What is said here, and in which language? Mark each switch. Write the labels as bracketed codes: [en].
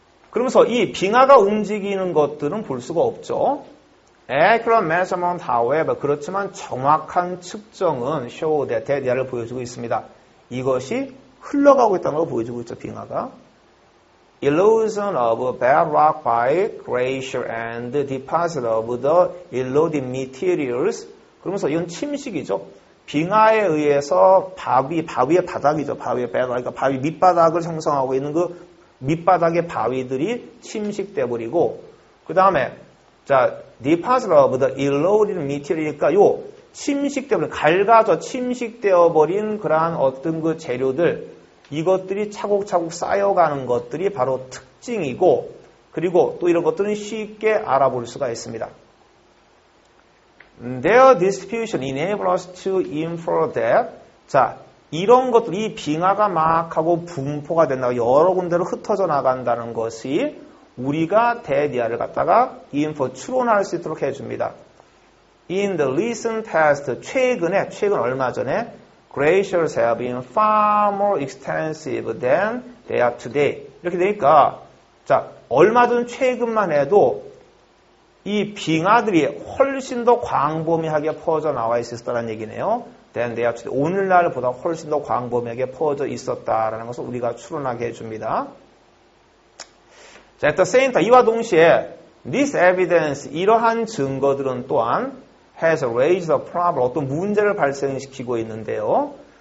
[ko] 그러면서 이 빙하가 움직이는 것들은 볼 수가 없죠. [en] Accurate measurement, however, [ko] 그렇지만 정확한 측정은 show that 대디아를 보여주고 있습니다. 이것이 흘러가고 있다는 걸 보여주고 있죠, 빙하가. [en] Erosion of bedrock by glacier and deposit of the eroded materials. [ko] 그러면서 이건 침식이죠. 빙하에 의해서 바위의 바닥이죠. 바위의 바닥, 그러니까 바위 밑바닥을 형성하고 있는 밑바닥의 바위들이 침식돼 버리고 그 다음에 [en] deposit of the eroded material [ko] 이니까 요 침식되어버린 침식되어 버린 그러한 어떤 재료들 이것들이 차곡차곡 쌓여가는 것들이 바로 특징이고 그리고 또 이런 것들은 쉽게 알아볼 수가 있습니다. [en] Their distribution enable us to infer that [ko] 이런 것들, 이 빙하가 막 하고 분포가 된다고 여러 군데로 흩어져 나간다는 것이 우리가 대디아를 갖다가 infer, 추론할 수 있도록 해줍니다. [en] In the recent past, [ko] 최근 얼마 전에 [en] glaciers have been far more extensive than they are today. [ko] 이렇게 되니까 얼마 전 최근만 해도 이 빙하들이 훨씬 더 광범위하게 퍼져 나와 있었다는 얘기네요. [en] than they are today. [ko] 오늘날보다 훨씬 더 광범위하게 퍼져 있었다라는 것을 우리가 추론하게 해줍니다. at the same time, 이와 동시에 [en] this evidence, [ko] 이러한 증거들은 또한 [en] has raised a problem, [ko] 어떤 문제를 발생시키고 있는데요.